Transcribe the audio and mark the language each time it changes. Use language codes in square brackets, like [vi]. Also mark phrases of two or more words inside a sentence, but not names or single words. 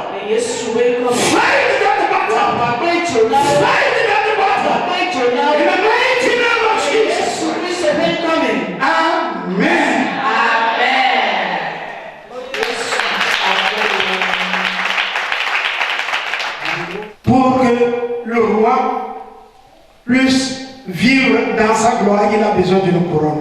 [en] Yesu will come. Fight that battle. Fight that battle. In the mighty name of Jesus. Yesu will come. Amen. [fr] Pour que le roi puisse vivre dans sa gloire, il a besoin d'une couronne.